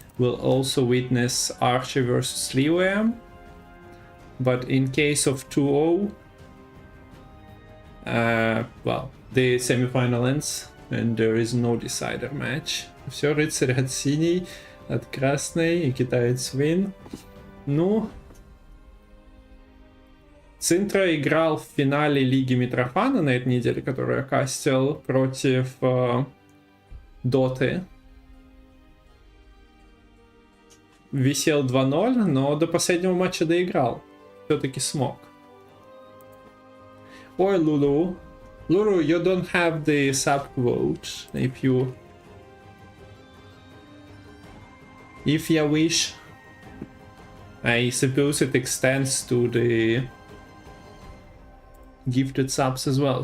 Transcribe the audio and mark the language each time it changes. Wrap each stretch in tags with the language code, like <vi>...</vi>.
<en>We'll also witness Archie versus Liam. But in case of 2-0, well, the semifinal ends, and there is no decider match.</en> <ru>Все, рыцарь от синий, от красной, и китаец win. Ну, Цинтра играл в финале Лиги Митрофана на этой неделе, которую я кастил, против Доты. Висел 2-0, но до последнего матча доиграл. Все-таки смог. Ой, Lulu.</ru> <en>Lulu, you don't have the sub quote. If you wish, I suppose it extends to the gifted subs as well.</en>